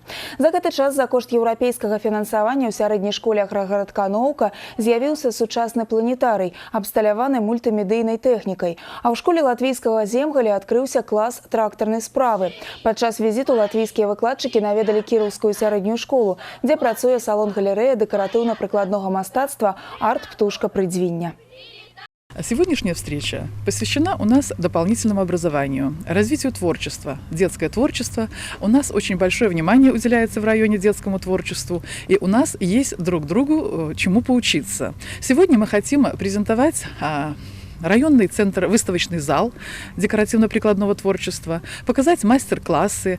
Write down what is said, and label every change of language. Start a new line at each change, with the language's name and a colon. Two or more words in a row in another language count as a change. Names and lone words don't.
Belarusian: За гэты час за кошт еўрапейскага фінансавання ў сярэдняй школе аграгарадка «Ноўка» з'явіўся сучасны планетарый, абсталяваны мультымедыйнай тэхнікай. А ў школе латвійскага земгаля адкрыўся клас трактарнай справы. Падчас візіту латвійскія выкладчыкі наведалі Кіроўскую сярэднюю школу, дзе працуе салон-галерэя дэкаратыўна-прыкладнога мастацтва «Арт-птушка Прыдзвіння».
Russian: Сегодняшняя встреча посвящена у нас дополнительному образованию, развитию творчества, детское творчество. У нас очень большое внимание уделяется в районе детскому творчеству, и у нас есть друг другу чему поучиться. Сегодня мы хотим презентовать районный центр, выставочный зал декоративно-прикладного творчества, показать мастер-классы.